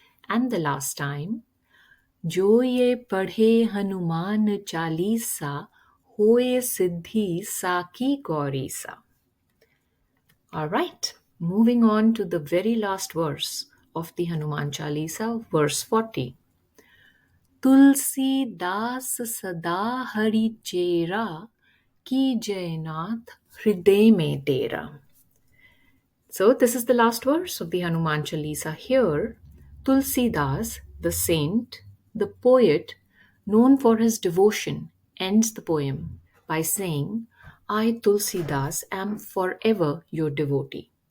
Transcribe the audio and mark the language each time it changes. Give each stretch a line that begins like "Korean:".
English: And the last time.
Awadhi: जो ये पढ़े हनुमान चालीसा होए सिद्धि साकी गौरीसा.
English: All right, moving on to the very last verse of the Hanuman Chalisa, verse 40.
Awadhi: तुलसी दास सदा हरि चेरा की जयनाथ हृदय में डेरा.
English: So this is the last verse of the Hanuman Chalisa. Here, Tulsidas, the saint, the poet, known for his devotion, ends the poem by saying, I, Tulsidas, am forever your devotee.